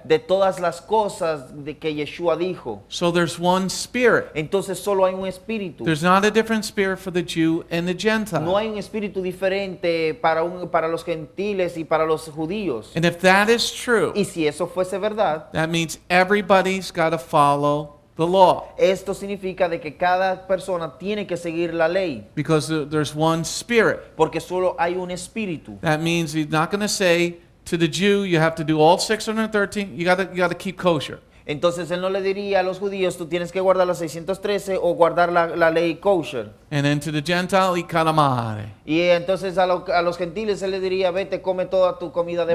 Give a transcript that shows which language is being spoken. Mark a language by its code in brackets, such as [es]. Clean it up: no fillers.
[es] de todas las cosas de que Yeshua dijo. [en] So there's one Spirit. [es] Entonces solo hay un espíritu. [en] There's not a different Spirit for the Jew and the [es] No [en] Gentile. [es] hay un espíritu diferente para los gentiles y para los judíos. [en] And if that is true, [es] Y si eso fuese verdad, [en] that means everybody's got to follow the law [es] esto significa de que cada persona tiene que seguir la ley, [en] because there's one Spirit. [es] porque solo hay un espíritu. [en] That means he's not going to say to the Jew, you have to do all 613, you got to keep kosher. [es] Entonces él no le diría a los judíos, tú tienes que guardar las 613 o guardar la ley kosher. [en] And then to the Gentile, eat calamari [es] Y entonces a los gentiles él le diría, vete, come toda tu comida de